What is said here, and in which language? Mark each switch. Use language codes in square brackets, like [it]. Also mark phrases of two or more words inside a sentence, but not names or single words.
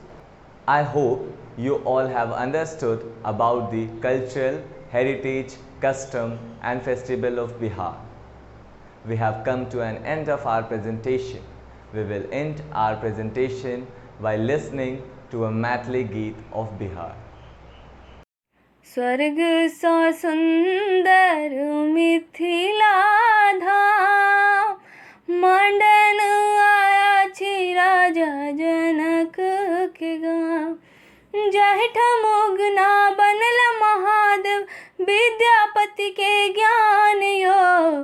[en] I hope you all have understood about the cultural, heritage, custom and festival of Bihar. We have come to an end of our presentation. We will end our presentation by listening to a Maithili Geet of Bihar. [mai] स्वर्ग सा सुंदर मिथिला धाम, मंडन आया छी राजा जनक के गाँव। जहठ मुगना बनल महादेव, विद्यापति के ज्ञान यो।